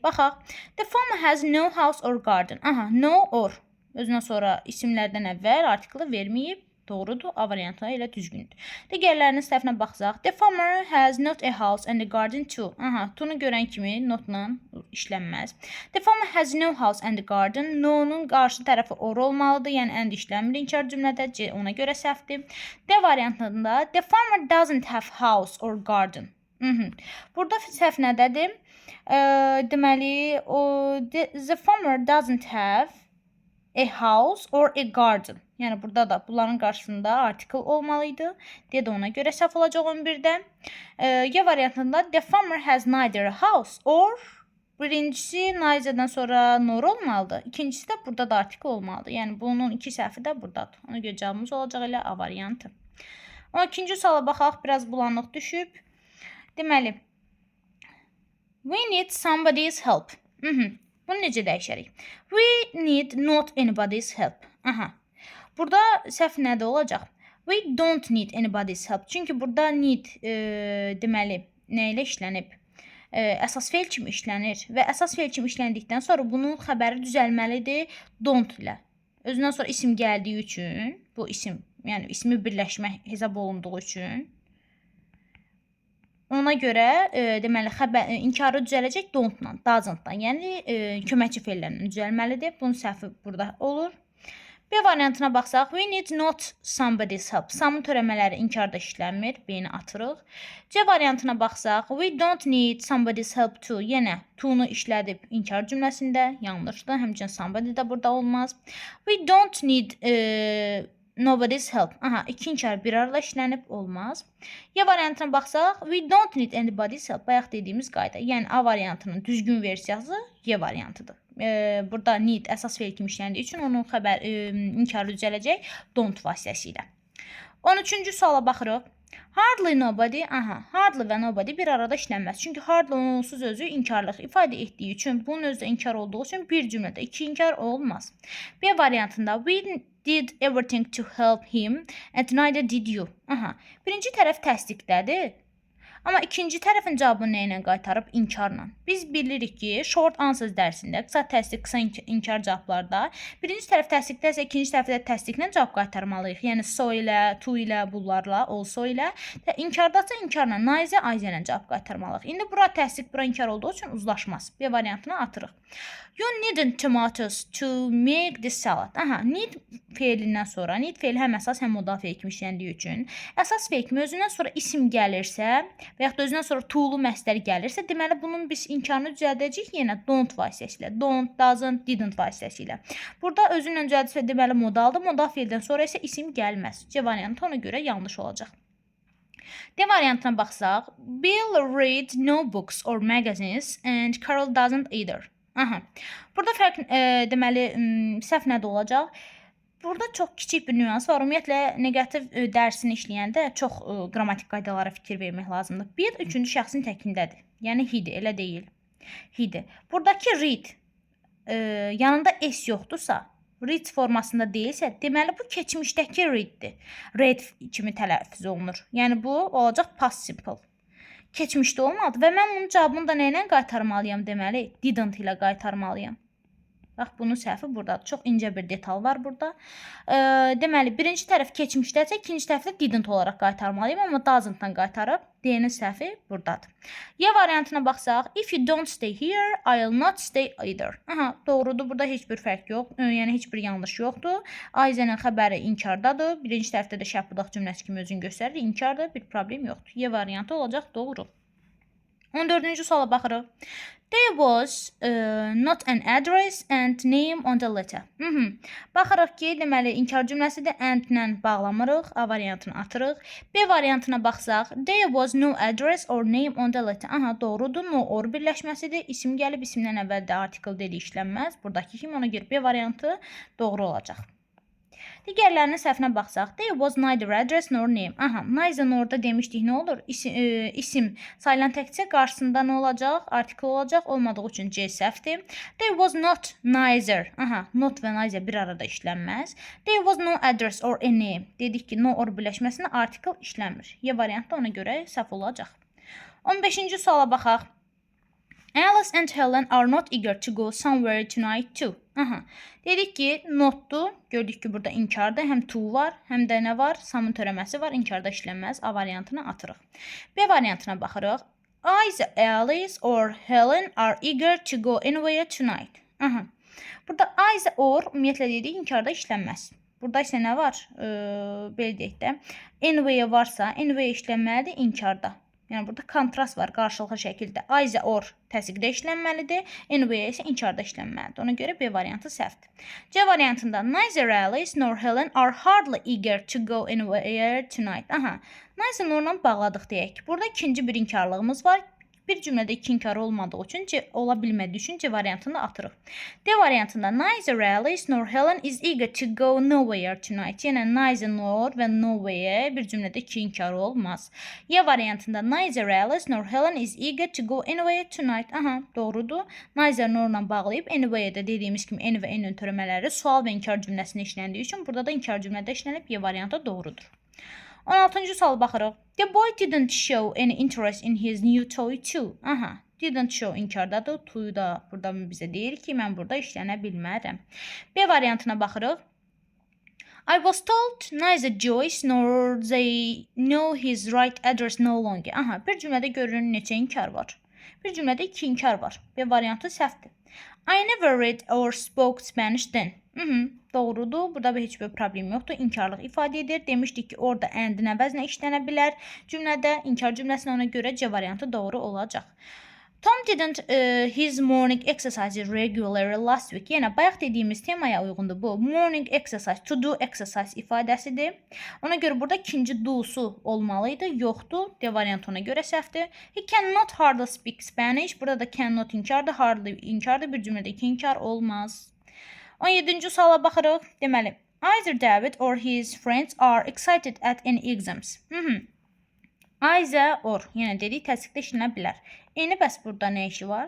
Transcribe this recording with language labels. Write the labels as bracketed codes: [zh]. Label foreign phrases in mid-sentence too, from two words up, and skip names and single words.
[az] Baxaq. [en] The farmer has no house or garden. Aha, no or. [az] Özündən sonra isimlərdən əvvəl artiklı verməyib. Doğrudur, A variantı ilə düzgündür. Digərlərinin səhvinə baxsaq. [en] The farmer has not a house and a garden too. [az] Aha, to'nu görən kimi notla işlənməz. [en] The farmer has no house and a garden. [az] No-nun qarşı tərəfi or olmalıdır. Yəni and işlənmir inkar cümlədə. C ona görə səhvdir. D variantında [en] the farmer doesn't have house or garden. [az] Burada səhv nədədir? Deməli, [en] the farmer doesn't have a house or a garden. [az] Yəni burada da bunların qarşısında article olmalıydı. D də ona görə səhv olacaq 11-də. Y variantında [en] the farmer has neither a house or birincisi neither'dan sonra nor olmalıdır. [az] İkincisi də burada da article olmalıdır. Yəni bunun iki səhvi də buradadır. Ona görə cavabımız olacaq elə A variantı. 12-ci suala baxaq, biraz bulanıq düşüb. Deməli, [en] we need somebody's help. [az] Bunu necə dəyişərik? [en] We need not anybody's help. [az] Aha. Burada səhv nədə olacaq? [en] We don't need anybody's help. [az] Çünki burada need deməli nə ilə işlənib? Əsas fe'l kimi işlənir və əsas fe'l kimi işləndikdən sonra bunun xəbəri düzəlməlidir don't ilə. Özündən sonra isim gəldiyi üçün, bu isim, yəni ismi birləşmə hesab olunduğu üçün ona görə deməli inkarı düzələcək don't-la, doesn't-la. Yəni köməkçi fe'llərlə düzəlməlidir. Bunun səhvi burada olur. B variantına baxsaq, [en] we need not somebody's help. [az] Samın törəmələri inkarda işlənmir, B-ni atırıq. C variantına baxsaq, [en] we don't need somebody's help too. [az] Yenə to'nu işlədib inkar cümləsində, yanlışdır. Həmçinin somebody də burada olmaz. [en] We don't need nobody's help. [az] Aha, iki inkar bir arada işlənib olmaz. Y variantına baxsaq, [en] we don't need anybody's help. [az] Bayaq dediyimiz qayda. Yəni A variantının düzgün versiyası Y variantıdır. Burada need əsas fe'l kimi işləndiyi üçün onun inkarı düzələcək don't vasitəsilə. 13-cü suala baxırıq. [en] Hardly nobody, [az] hardly və nobody bir arada işlənməz. Çünki hardly onsuz özü inkarlıq ifadə etdiyi üçün, bunun özü də inkar olduğu üçün bir cümlədə iki inkar olmaz. B variantında [en] we did everything to help him and neither did you. [az] Birinci tərəf təsdiqdədir. Amma ikinci tərəfin cavabını nə ilə qaytarıb? İnkarla. Biz bilirik ki, [en] short answers [az] dərsində, qısa təsdiq, qısa inkar cavablarda birinci tərəf təsdiqdəsə, ikinci tərəfdə təsdiqlə cavab qaytarmalıyıq. Yəni so ilə, to ilə, bunlarla, also ilə. İnkardasa inkarla, neither, either ilə cavab qaytarmalıyıq. İndi bura təsdiq, bura inkar olduğu üçün uzlaşmaz. B variantını atırıq. [en] You needn't tomatoes to make this salad. [az] Need fe'lindən sonra, need fe'li həm əsas, həm modal fe'l kimi işləndiyi üçün, əsas fe'l kimi özündən sonra isim gəlirsə və yaxud da özündən sonra to'lu məsdər gəlirsə, deməli bunun biz inkarını düzəldəcəyik yenə don't vasitəsilə. [en] Don't, doesn't, didn't vasitəsilə. [az] Burada özünlə düzəldirsə deməli modaldır. Modal fe'ldən sonra isə isim gəlməz. C variantı ona görə yanlış olacaq. D variantına baxsaq, [en] Bill reads no books or magazines and Carol doesn't either. [az] Burada fərq deməli səhv nədə olacaq? Burada çox kiçik bir nüans var. Ümumiyyətlə negativ dərsini işləyəndə çox qrammatik qaydalara fikir vermək lazımdır. Bir, üçüncü şəxsin təkindədir. Yəni he-dir, elə deyil. He-dir. Buradakı read yanında s yoxdursa, read formasında deyilsə, deməli bu keçmişdəki read-dir. Read kimi tələffüz olunur. Yəni bu olacaq [en] past simple. [az] Keçmişdə olmadı və mən bunun cavabını da nə ilə qaytarmalıyam deməli? Didn't ilə qaytarmalıyam. Bax, bunun səhvi buradadır. Çox incə bir detal var burada. Deməli, birinci tərəf keçmişdəsə, ikinci tərəf də didn't olaraq qaytarmalıyım, amma doesn't-dan qaytarıb. D-nin səhvi buradadır. Y variantına baxsaq, [en] if you don't stay here, I'll not stay either. [az] Doğrudur, burada heç bir fərq yox, yəni heç bir yanlış yoxdur. Ayzənin xəbəri inkardadır. Birinci tərəfdə də şərt budaq cümləsi kimi özünü göstərir. İnkardır, bir problem yoxdur. Y variantı olacaq doğru. 14-cü suala baxırıq. [en] There was not an address and name on the letter. [az] Baxırıq ki, deməli inkar cümləsidir. And-lə bağlamırıq, A variantını atırıq. B variantına baxsaq, [en] there was no address or name on the letter. Aha, doğrudur. No or [az] birləşməsidir. İsim gəlib, isimdən əvvəl də article dedi işlənməz. Buradakı kimi, ona görə B variantı doğru olacaq. Digərlərinin səhvinə baxsaq, [en] there was neither address nor name. [az] Aha, neither orada demişdik, nə olur? İsim sayılan təkcə qarşısında nə olacaq? Artikel olacaq, olmadığı üçün C səhvdir. [en] There was not neither. Aha, not və neither [az] bir arada işlənməz. [en] There was no address or a name. [az] Dedik ki, no or birləşməsində artikel işlənmir. Y variantı ona görə səhv olacaq. 15-ci suala baxaq. [en] Alice and Helen are not eager to go somewhere tonight too. [az] Aha. Dedik ki, notdur. Gördük ki, burada inkarda həm to var, həm də nə var? Samın törəməsi var. İnkarda işlənməz. A variantını atırıq. B variantına baxırıq. [en] Either Alice or Helen are eager to go anywhere tonight. [az] Aha. Burada [en] either or [az] ümumiyyətlə dedik, inkarda işlənməz. Burada isə nə var? Belə deyək də. Anywhere varsa, anywhere işlənməlidir inkarda. Yəni burada kontrast var qarşılıqlı şəkildə. [en] Either or [az] təsdiqdə işlənməlidir, anywhere isə inkarda işlənməlidir. Ona görə B variantı səhvdir. C variantında [en] neither Alice nor Helen are hardly eager to go anywhere tonight. [az] Aha, [en] neither norla [az] bağladıq deyək ki, burada ikinci bir inkarlığımız var. Bir cümlədə iki inkar olmadığı üçün, ola bilmədiyi üçün C variantını atırıq. D variantında [en] neither Alice nor Helen is eager to go nowhere tonight. [az] Yəni [en] neither nor [az] və nowhere bir cümlədə iki inkar olmaz. Y variantında [en] neither Alice nor Helen is eager to go anywhere tonight. [az] Aha, doğrudur. [en] Neither norla [az] bağlayıb anywhere-də dediyimiz kimi N və N-ün törəmələri sual və inkar cümləsində işləndiyi üçün burada da inkar cümlədə işlənib Y variantı doğrudur. 16-cı sual baxırıq. [en] The boy didn't show any interest in his new toy too. [az] Aha, [en] didn't show [az] inkardadır. To da burada bizə deyir ki, mən burada işlənə bilmərəm. B variantına baxırıq. [en] I was told neither Joyce nor they know his right address no longer. [az] Aha, bir cümlədə görünür neçə inkar var. Bir cümlədə iki inkar var. B variantı səhvdir. [en] I never read or spoke Spanish then. [az] Doğrudur. Burada heç bir problem yoxdur. İnkarlıq ifadə edir. Demişdik ki, orada and-in əvəzinə işlənə bilər. Cümlədə inkar cümləsinə ona görə C variantı doğru olacaq. [en] Tom didn't his morning exercise regularly last week. [az] Yəni, bayaq dediyimiz temaya uyğundur bu. [en] Morning exercise, to do exercise ifadəsidir. [az] Ona görə burada ikinci do'su olmalıydı. Yoxdur. D variantı ona görə səhvdir. He cannot hardly speak Spanish. Burada da cannot inkardır. Hardly inkardır. Bir cümlədə iki inkar olmaz. 17-ci suala baxırıq. Deməli, [en] either David or his friends are excited at any exams. Either or, [az] yəni dedik təsdiqdə işlənə bilər. N-i bəs burada nə işi var?